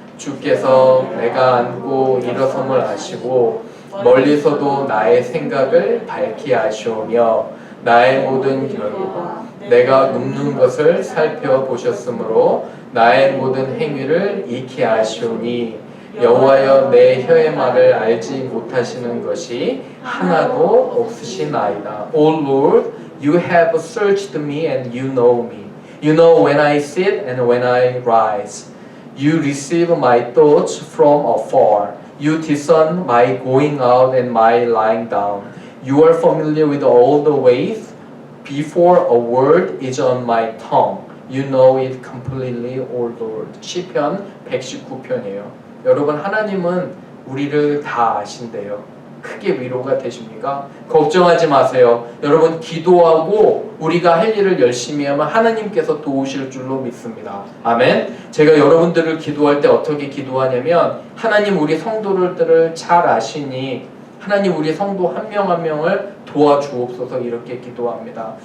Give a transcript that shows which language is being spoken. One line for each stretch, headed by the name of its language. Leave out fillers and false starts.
Korean: 주께서 내가 앉고 일어섬을 아시고 멀리서도 나의 생각을 밝히 아시오며 나의 모든 결과 내가 눕는 것을 살펴보셨으므로 나의 모든 행위를 익히 아시오니 여호와여 내 혀의 말을 알지 못하시는 것이 하나도 없으시나이다.
English: O Lord, you have searched me and you know me. You know when I sit and when I rise. You receive my thoughts from afar. You discern my going out and my lying down. You are familiar with all the ways before a word is on my tongue. You know it completely, O Lord.
Korean: 시편 119편이에요. 여러분 하나님은 우리를 다 아신대요. 크게 위로가 되십니까? 걱정하지 마세요. 여러분 기도하고 우리가 할 일을 열심히 하면 하나님께서 도우실 줄로 믿습니다. 아멘. 제가 여러분들을 기도할 때 어떻게 기도하냐면 하나님 우리 성도들을 잘 아시니 하나님 우리 성도 한 명 한 명을 도와주옵소서 이렇게 기도합니다.